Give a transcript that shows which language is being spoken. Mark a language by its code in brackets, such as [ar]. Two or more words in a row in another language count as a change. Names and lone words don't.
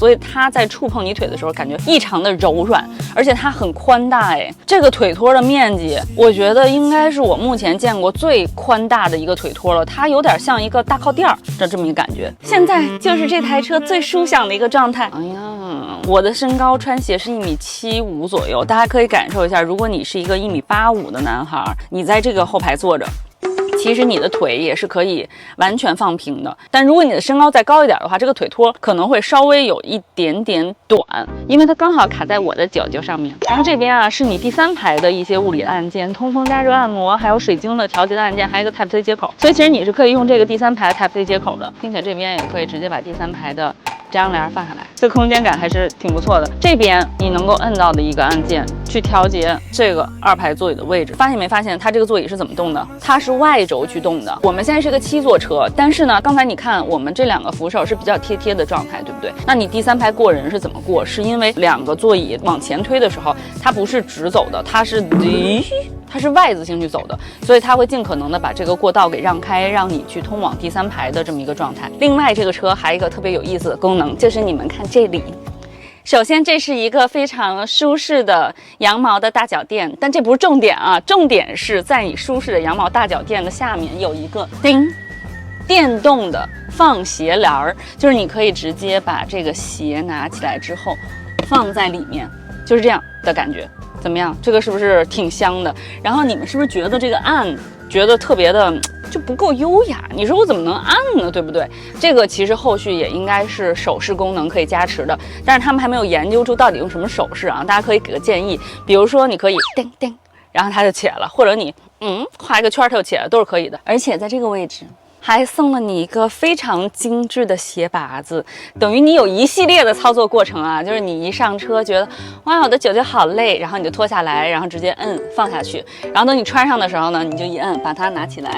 [zh] 所以它在觸碰你腿的時候感覺異常的柔軟，而且它很寬大。這個腿托的面積我覺得應該是我目前見過最寬大的一個腿托了，它有點像一個大靠墊的這麼一個感覺。現在就是這台車最舒享的一個狀態。哎呀，我的身高穿鞋是1.75米左右，大家可以感受一下，如果你是一個1.85米的男孩，你在這個後排坐着，其實你的腿也是可以完全放平的。但如果你的身高再高一點的話，這個腿托可能會稍微有一點點短，因為它剛好卡在我的腳上面。然後這邊啊是你第3排的一些物理按鍵，通風加熱按摩，還有水晶的調節的按鍵，還有一個 Type-C 接口。所以其實你是可以用這個第3排 Type-C 接口的，並且這邊也可以直接把第3排的遮阳帘放下来，這個空間感還是挺不錯的。這邊你能夠摁到的一個按鍵去調節這個2排座椅的位置。發現沒發現它這個座椅是怎麼動的？它是外軸去動的。我們現在是個7座車，但是呢，剛才你看我們這2個扶手是比較貼的狀態，对不对？那你第3排過人是怎麼過？是因為2個座椅往前推的時候，它不是直走的，它是Y字形去走的，所以它会尽可能的把这個過道給讓開，讓你去通往第3排的這麼一個狀態。另外，這個車還有一個特別有意思的功能，就是你們看這裡。首先，這是一個非常舒適的羊毛的大腳墊，但這不是重點啊，重點是在你舒適的羊毛大腳墊的下面有一個電動的放鞋籃兒，就是你可以直接把這個鞋拿起來之後放在裡面，就是這樣的感覺。怎麼樣？這個是不是挺香的？然後你們是不是覺得這個按覺得特別的就不夠優雅？你說我怎麼能按呢？对不对？這個其實後續也應該是手勢功能可以加持的，但是他們還沒有研究出到底用什麼手勢啊。大家可以給個建議，比如說你可以叮叮，然後它就起來了，或者你畫一個圈它就起来了，都是可以的。而且在這個位置還送了你一個非常精致的鞋拔子，等於你有一系列的操作過程啊，就是你一上車覺得哇我的脚好累，然後你就脱下來，然後直接摁放下去，然后等你穿上的時候呢，你就一摁把它拿起来。